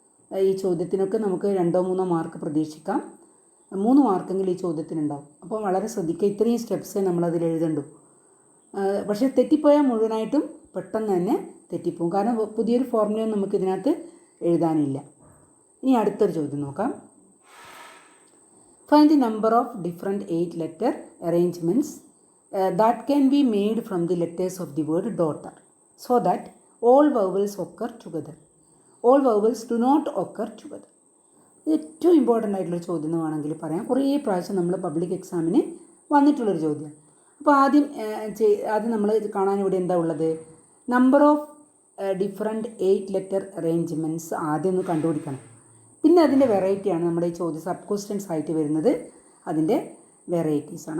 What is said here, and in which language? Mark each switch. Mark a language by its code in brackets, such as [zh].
[ml] ഈ ചോദ്യത്തിനൊക്കെ നമുക്ക് 2-3 മാർക്ക് പ്രതീക്ഷിക്കാം. 3 മാർക്കെങ്കിലും ഈ ചോദ്യത്തിനുണ്ടാവും. അപ്പോൾ വളരെ ശ്രദ്ധിക്കുക. ഇത്രയും സ്റ്റെപ്സേ നമ്മളതിൽ എഴുതണ്ടു. പക്ഷേ തെറ്റിപ്പോയാൽ മുഴുവനായിട്ടും പെട്ടെന്ന് തന്നെ തെറ്റിപ്പോവും. കാരണം പുതിയൊരു ഫോർമുലയും നമുക്കിതിനകത്ത് എഴുതാനില്ല. ഇനി അടുത്തൊരു ചോദ്യം നോക്കാം. [en] Find the number of different 8 letter arrangements that can be made from the letters of the word daughter so that all vowels occur together. All vowels do not occur together. [ml] ഏറ്റവും ഇമ്പോർട്ടൻ്റ് ആയിട്ടുള്ളൊരു ചോദ്യം എന്ന് വേണമെങ്കിൽ പറയാം. കുറേ പ്രാവശ്യം നമ്മൾ public എക്സാമിന് വന്നിട്ടുള്ളൊരു ചോദ്യം. അപ്പോൾ ആദ്യം നമ്മൾ കാണാൻ ഇവിടെ എന്താ ഉള്ളത്? Number of different 8 letter arrangements ആദ്യം ഒന്ന് കണ്ടുപിടിക്കണം. പിന്നെ അതിൻ്റെ വെറൈറ്റിയാണ് നമ്മുടെ ഈ ചോദ്യം സബ് ക്വസ്റ്റ്യൻസ് ആയിട്ട് വരുന്നത്. അതിൻ്റെ വെറൈറ്റീസാണ്.